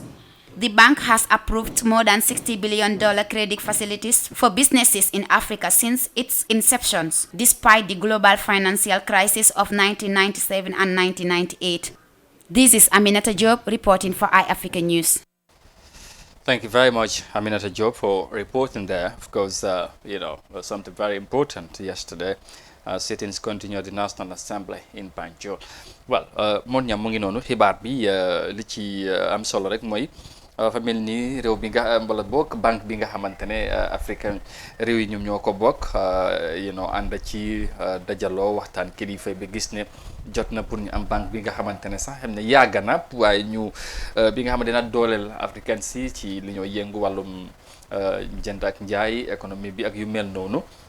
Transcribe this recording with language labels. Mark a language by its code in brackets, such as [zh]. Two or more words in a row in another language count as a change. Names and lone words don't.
[en] The bank has approved more than $60 billion credit facilities for businesses in Africa since its inception, despite the global financial crisis of 1997 and 1998. This is Aminata Job reporting for Eyeafrica News. Thank you very much, Aminata Job, for reporting there. Of course, something very important yesterday. Sittings continued the National Assembly in Banjul. Well, [wo] mon ñam mu ngi noonu xibaar bi li ci am solo rek mooy fa mel ni réew bi nga wala bokk banque bi nga xamante ne africain réew yi ñoom ñoo ko bokk ànd ci dajaloo waxtaan kilifa bi gis ne jot na pour ñu am banque bi nga xamante ne sax xam ne yàgg na waaye ñu bi nga xamante ne dooleel africain si ci li ñoo yëngu wàllum jënd ak njaay économie bi ak yu mel noonu